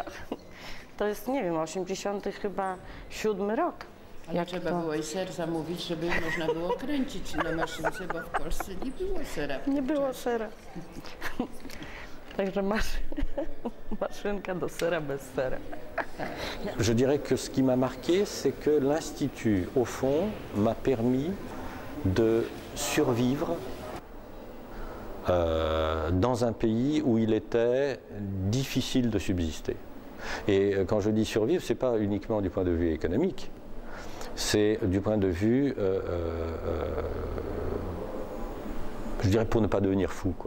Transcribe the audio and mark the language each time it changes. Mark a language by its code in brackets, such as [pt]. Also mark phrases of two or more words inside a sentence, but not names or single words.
[pl] To jest, nie wiem, 87 rok. Ale trzeba było i ser zamówić, żeby można było kręcić na maszynce, bo w Polsce nie było sera. Nie było sera. Także maszynka do sera bez sera. [fr] Je dirais que ce qui m'a marqué, c'est que l'Institut, au fond, m'a permis de survivre dans un pays où il était difficile de subsister. Et quand je dis survivre, ce n'est pas uniquement du point de vue économique, c'est du point de vue, je dirais, pour ne pas devenir fou, quoi.